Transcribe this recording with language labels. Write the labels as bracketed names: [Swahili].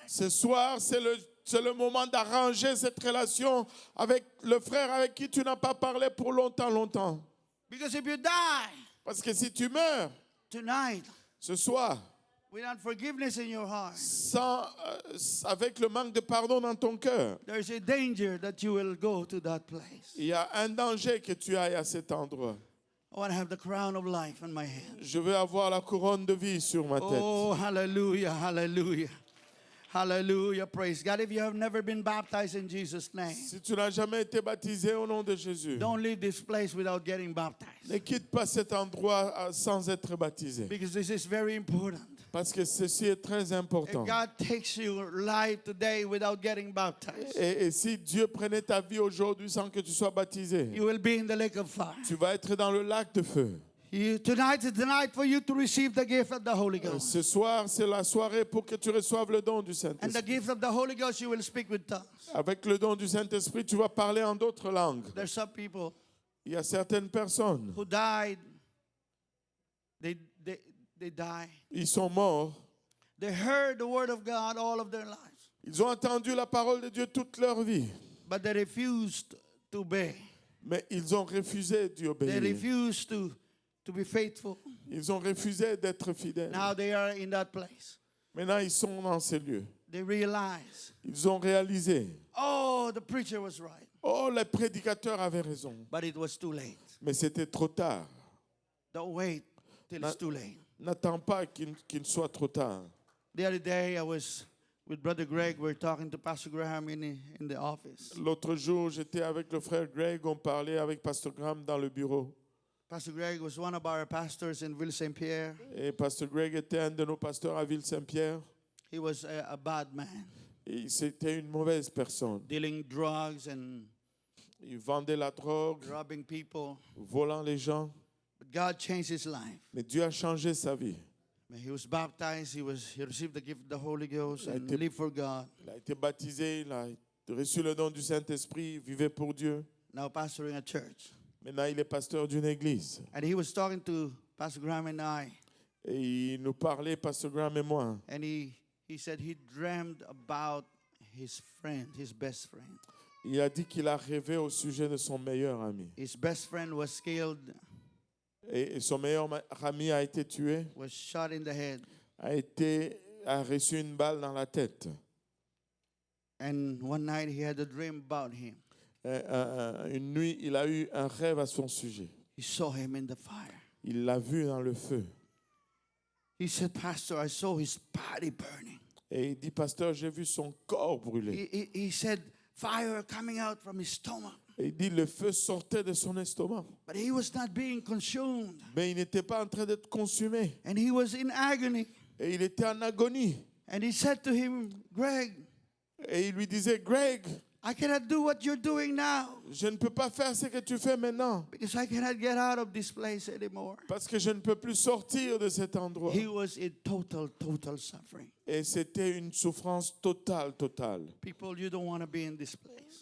[French] Ce soir, c'est le moment d'arranger cette relation avec le frère avec qui tu n'as pas parlé pour longtemps, longtemps. [English] Because if you die, [French] Parce que si tu meurs [English] tonight [French] ce soir, [English] without forgiveness in your heart, [French] avec le manque de pardon dans ton cœur, [English] there's a danger that you will go to that place. [French] il y a un danger que tu ailles à cet endroit. [English] I want to have the crown of life on my head. [French] Je veux avoir la couronne de vie sur ma tête. [English] Oh, hallelujah, hallelujah. Hallelujah, praise God. If you have never been baptized in Jesus' name, [French] Si tu n'as jamais été baptisé au nom de Jésus, [English] don't leave this place without getting baptized. [French] ne quitte pas cet endroit sans être baptisé. [English] Because this is very important. [French] Parce que ceci est très important. [English] If God takes your life today without getting baptized, [French] Et si Dieu prenait ta vie aujourd'hui sans que tu sois baptisé, [English] you will be in the lake of fire. [French] tu vas être dans le lac de feu. [English] Tonight is the night for you to receive the gift of the Holy Ghost. [French] Ce soir, c'est la soirée pour que tu reçoives le don du [English] And the [French] Saint-Esprit. [English] gift of the Holy Ghost, you will speak with tongues. [French] Avec le don du Saint-Esprit, tu vas parler en d'autres langues. [English] There's some people [French] Il y a certaines personnes, [English] who died. They die. [French] ils sont morts. [English] They heard the word of God all of their lives, [French] Ils ont entendu la parole de Dieu toute leur vie. [English] but they refused to obey. [French] Mais ils ont refusé d'y [English] They [French] obéir. [English] refused to be faithful. [French] Ils ont refusé d'être fidèles. [English] Now they are in that place. [French] Maintenant, ils sont dans ces lieux. [English] They realize, [French] Ils ont réalisé, [English] oh, the preacher was right, [French] oh, les prédicateurs avaient raison. [English] but it was too late. [French] Mais c'était trop tard. [English] Don't wait till it's too late. [French] N'attends pas qu'il soit trop tard. [English] The other day, I was with Brother Greg. We're talking to Pastor Graham in the office. [French] L'autre jour, j'étais avec le frère Greg, on parlait avec Pasteur Graham dans le bureau. [English] Pastor Greg was one of our pastors in Ville Saint-Pierre. [French] Et Pasteur Greg était un de nos pasteurs à Ville-Saint-Pierre. [English] He was a bad man, [French] Et c'était une mauvaise personne. [English] dealing drugs and [French] Il vendait la drogue, [English] robbing people. [French] volant les gens. [English] But God changed his life. [French] Mais Dieu a changé sa vie. [English] When he was baptized. He received the gift of the Holy Ghost and [French] été- [English] lived for God. [French] Il a été baptisé, il a reçu le don du Saint-Esprit, il vivait pour Dieu. [English] Now pastoring a church. [French] Maintenant, il est pasteur d'une église. [English] And he was talking to Pastor Graham and I. [French] Et il nous parlait, Pasteur Graham et moi. [English] And he said he dreamed about his friend, his best friend. [French] Il a dit qu'il a rêvé au sujet de son meilleur ami. [English] His best friend was killed, [French] Et son meilleur ami a été tué, [English] was shot in the head. [French] a reçu une balle dans la tête. [English] And one night he had a dream about him. [French] Une nuit, il a eu un rêve à son sujet. [English] He saw him in the fire. [French] Il l'a vu dans le feu. [English] He said, Pastor, I saw his body burning. [French] Et il dit, pasteur, j'ai vu son corps brûler. [English] He said, fire coming out from his stomach. [French] Et il dit, le feu sortait de son estomac. [English] But he was not being consumed. [French] Mais il n'était pas en train d'être consumé. [English] And he was in agony. [French] Et il était en agonie. [English] And he said to him, Greg, [French] Et il lui disait, Greg, [English] I cannot do what you're doing now [French] je ne peux pas faire ce que tu fais maintenant. [English] because I cannot get out of this place anymore. [French] Parce que je ne peux plus sortir de cet endroit. [English] He was in total suffering. [French] Et c'était une souffrance totale. [English] People, you don't want to be in this place.